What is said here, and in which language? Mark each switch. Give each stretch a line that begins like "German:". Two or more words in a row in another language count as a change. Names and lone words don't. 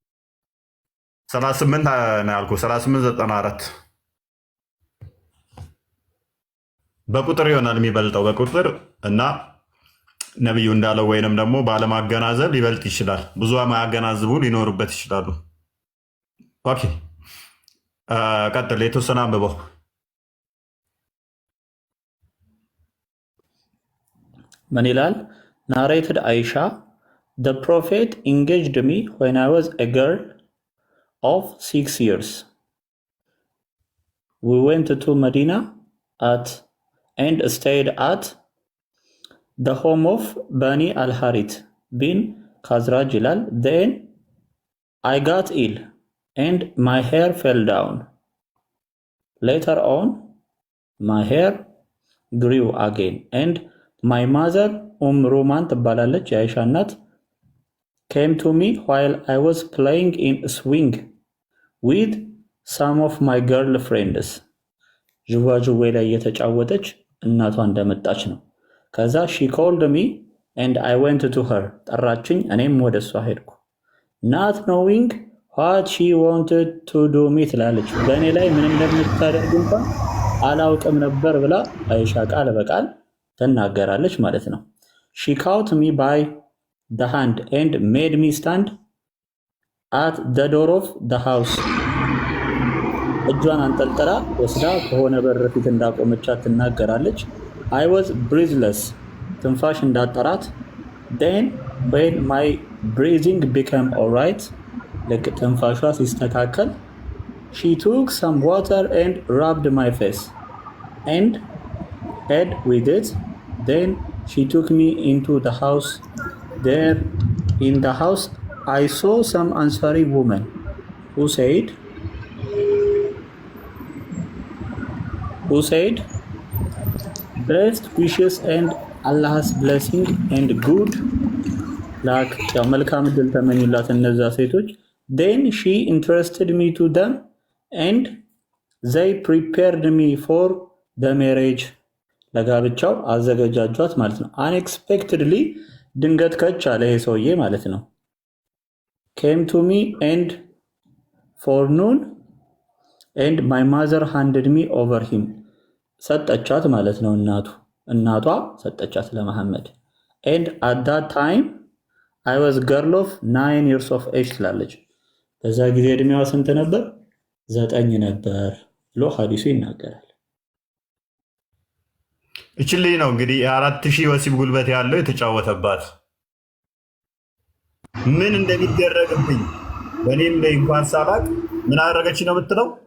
Amharic: 38 ነው ያልኩህ። 3894 በቁጥር ይሆናል የሚበልጠው በቁጥር እና ነብዩ እንዳለው ወይንም ደግሞ ባለማገናዘብ ሊበልጥ ይችላል። ብዙ ማያገናዝቡ ሊኖሩበት ይችላሉ። ኦኬ ቀጥል። የተወሰነ አንብበው። ምን ይላል?
English: ናሬትድ አይሻ the prophet engaged me when I was a girl of 6 years. We went to Medina and stayed at the home of Bani al-Harith bin Khazraj ይላል. Then I got ill and my hair fell down. Later on my hair grew again and my mother Roman
Amharic: ትባላለች የአይሻ እናት
English: came to me while I was playing in a swing with some of my girlfriends.
Amharic: ዥዋዥዌ ላይ እየተጫወተች እናቷ እንደመጣች ነው። ከዛ
English: she called me and I went to her.
Amharic: ጠራችኝ እኔም ወደ እሷ ሄድኩ።
English: not knowing what she wanted to do me
Amharic: ትላለች። በእኔ ላይ ምን እንደምታደርግ እንኳን አላውቅም ነበር ብላ አይሻ ቃል በቃል ትናገራለች ማለት ነው።
English: she caught me by the hand and made me stand at the door of the house.
Amharic: እጇን አንጠልጥላ ወስዳ ከሆነ በር ፊት እንዳቆመቻት ትናገራለች።
English: I was breathless
Amharic: ትንፋሽ እንዳጠራት
English: then when my breathing became alright
Amharic: ልክ ትንፋሿ ሲስተካከል
English: she took some water and rubbed my face and head with it. Then she took me into the house. There in the house I saw some Ansari woman who said blessed, precious and Allah's blessing and good luck.
Amharic: ያው መልካም ዕድል ተመኙላት እነዛ ሴቶች።
English: Then she introduced me to them and they prepared me for the marriage.
Amharic: ለጋብቻው አዘገጃጇት ማለት ነው።
English: unexpectedly
Amharic: ድንገት ከች አለ ይሄ ሰውዬ ማለት ነው።
English: came to me and forenoon and my mother handed me over him.
Amharic: ሰጠቻት ማለት ነው እናቷ ሰጠቻት ለመሐመድ።
English: and at that time I was girl of 9 years of age
Amharic: ትላለች። በዛ ጊዜ እድሜዋ ስንት ነበር? 9 ነበር ብሎ ሐዲሱ ይናገራል። እችልኝ ነው እንግዲህ የ4000 ወሲብ ጉልበት ያለው የተጫወተባት ምን እንደሚደረግብኝ በእኔም ላይ እንኳን ሳላቅ ምን አደረገች ነው የምትለው?